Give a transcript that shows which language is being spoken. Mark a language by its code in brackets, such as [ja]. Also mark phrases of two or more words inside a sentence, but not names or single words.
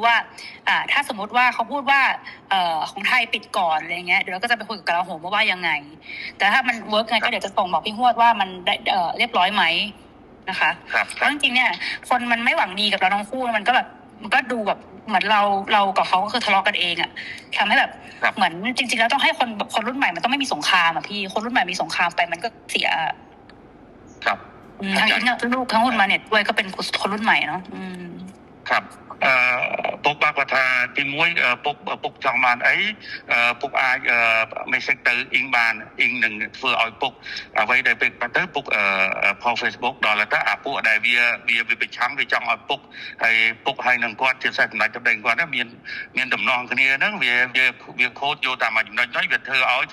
[th] ว่าถ้าสมมติว่าเขาพูดว่าของไทยปิดก่อนอะไรเงี้ยเดี๋ยวเราก็จะไปคุยกับกลาโหมว่ายังไงแต่ถ้ามันเวิร์กไงก็เดี๋ยวจะส่งบอกพี่ฮวดว่ามันเรียบร้อยไหมนะคะเพราะจริงๆเนี่ยคนมันไม่หวังดีกับเราทั้งคู่มันก็ดูแบบเหมือนเรากับเขาก็คือทะเลาะกันเองทำให้แบบเหมือนจริงๆแล้วต้องให้คนรุ่นใหม่มันต้องไม่มีสงครามพี่คนรุ่นใหม่มีสงครามไปมันก็เสีย ครับ ทั้งอิงลูกทั้งหุ้นมาเนี่ยด้วยก็เป็นคนรุ่นใหม่เนาะ [km] ครับពុកបាក់គាត់ថាទី1ពុកចង់បានអីពុកអាចមេសេចទៅអ៊ីងបានអ៊ីងនឹងធ្វើឲ្យពុកអ្វីដែលពេលទៅពុកផុស Facebook ដល់ទៅពួកដែលវាប្រឆាំង វាចង់ឲ្យពុកហើយនឹងគាត់ជាពិសេសសម្ដេចសម្ដេចគាត់មានដំណងគ្នាហ្នឹងវាខូចយកតាមមួយចំណុចហ្នឹងវាធ្វើឲ្យស